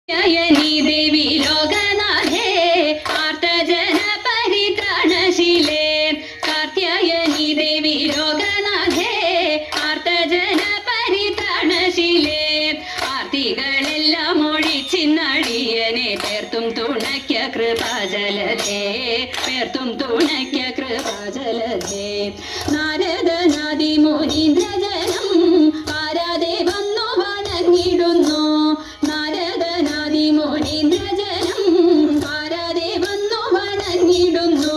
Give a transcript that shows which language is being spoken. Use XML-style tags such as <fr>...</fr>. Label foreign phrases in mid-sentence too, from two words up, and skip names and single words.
<sa>कात्यायनी देवी लोकनाथे आर्तजन परित्राणशीले कात्यायनी देवी लोकनाथे आर्तजन परित्राणशीले</sa> <ml>ആർത്തികളെല്ലാം ഒഴിച്ചിന്നടിയനെ പേർത്തും തുണയ്ക്ക കൃപാജലധേ പേർത്തും തുണയ്ക്ക കൃപാജലധേ നാരദനാദി മുനീന്ദ്രജനം ആരാധേ വന്നു വണങ്ങിടുന്നു നാരദനാദി മുനീന്ദ്രജനം ആരാധേ വന്നു വണങ്ങിടുന്നു</ml>